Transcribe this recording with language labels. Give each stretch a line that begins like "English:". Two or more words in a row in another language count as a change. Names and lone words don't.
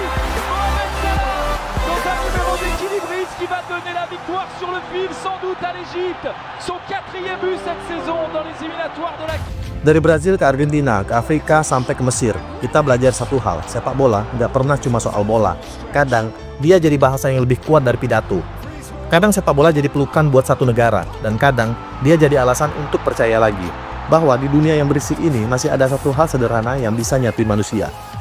French: Mohamed Salah, dans un numéro d'équilibriste qui va donner la victoire sur le fil, sans doute à l'Égypte, son 4e but cette saison dans les éliminatoires de la...
Indonesian: Dari Brazil ke Argentina, ke Afrika, sampai ke Mesir, kita belajar satu hal, sepak bola nggak pernah cuma soal bola. Kadang, dia jadi bahasa yang lebih kuat dari pidato. Kadang sepak bola jadi pelukan buat satu negara, dan kadang, dia jadi alasan untuk percaya lagi. Bahwa di dunia yang berisik ini masih ada satu hal sederhana yang bisa nyatuin manusia.